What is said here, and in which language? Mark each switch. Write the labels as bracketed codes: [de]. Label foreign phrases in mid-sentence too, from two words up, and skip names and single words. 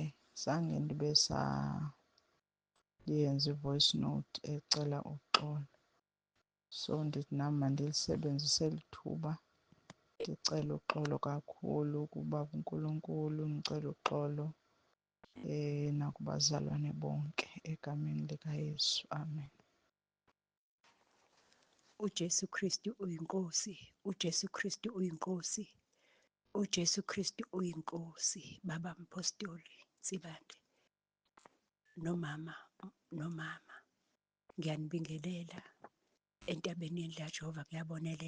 [xh] Zange ndibe sayenza i- [en] voice note [xh] ecela uxolo. So ndithi nami mandilisebenzise lithuba ndicela uxolo kakhulu kuBaba uNkulunkulu. [zu] Ngicela uxolo nakubazalwane bonke egameni likaYesu. Amen. uJesu Kristu uyinkosi, uJesu Kristu uyinkosi, uJesu Kristu uyinkosi. Baba Mpostoli Ntsibande nomama, ngiyanibingelela entabeni yendlu kaJehova.